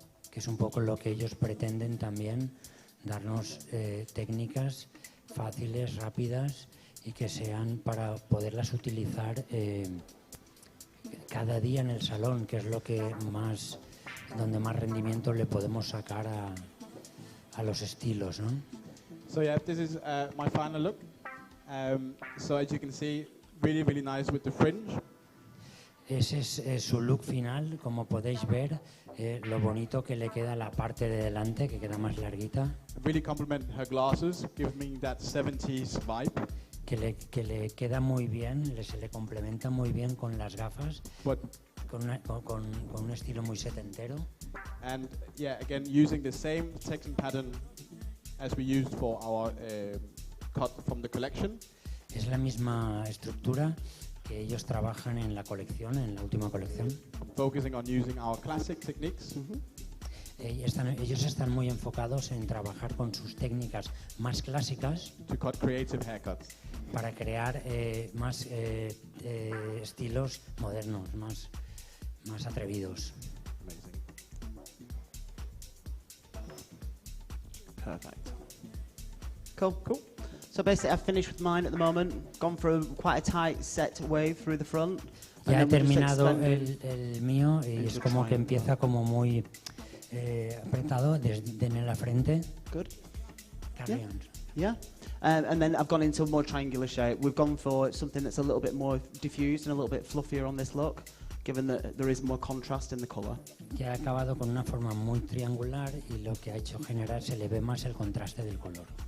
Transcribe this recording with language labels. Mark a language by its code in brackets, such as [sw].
[es] Que es un poco lo que ellos pretenden también, darnos técnicas fáciles, rápidas y que sean para poderlas utilizar cada día en el salón, que es lo que donde más rendimiento le podemos sacar a los estilos, ¿no? [en] So yeah, this is my final look. So as you can see, really nice with the fringe. [es] Ese es su look final, como podéis ver, lo bonito que le queda la parte de delante, que queda más larguita. [en] Really compliment her glasses, give me that 70s vibe. [es] Que le queda muy bien, se le complementa muy bien con las gafas, con un estilo muy setentero. [en] And yeah, again, using the same text and pattern as we used for our cut from the collection. [es] Es la misma estructura que ellos trabajan en la colección, en la última colección. [en] Focusing on using our classic techniques. [es] Ellos están muy enfocados en trabajar con sus técnicas más clásicas [en] to cut creative haircuts. [es] Para crear más estilos modernos, más atrevidos. [en] Amazing. Perfect. Cool. So basically, I've finished with mine at the moment. Gone for quite a tight set wave through the front. [es] Ya he terminado el mío y es como que empieza como muy apretado desde en la frente. [en] Good. Carry on. Yeah. And then I've gone into a more triangular shape. We've gone for something that's a little bit more diffused and a little bit fluffier on this look, given that there is more contrast in the colour. [es] Ya he acabado con una forma muy triangular y lo que ha hecho generar se le ve más el contraste del color.